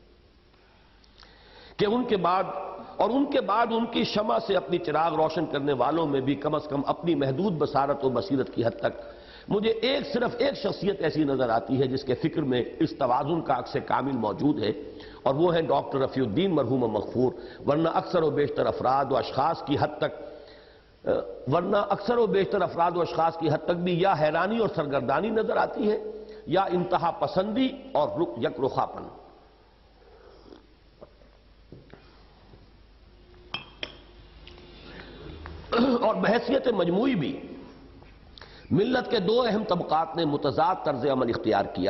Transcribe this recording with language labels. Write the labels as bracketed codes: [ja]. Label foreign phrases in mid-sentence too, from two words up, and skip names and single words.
[ur] کہ ان کے بعد ان کی شمع سے اپنی چراغ روشن کرنے والوں میں بھی کم از کم اپنی محدود بصارت و بصیرت کی حد تک مجھے صرف ایک شخصیت ایسی نظر آتی ہے جس کے فکر میں اس توازن کا عکس کامل موجود ہے، اور وہ ہے ڈاکٹر رفیع الدین مرحوم مغفور۔ ورنہ اکثر و بیشتر افراد و اشخاص کی حد تک بھی یا حیرانی اور سرگردانی نظر آتی ہے یا انتہا پسندی اور یک رخاپن۔ اور بحیثیت مجموعی بھی ملت کے دو اہم طبقات نے متضاد طرز عمل اختیار کیا۔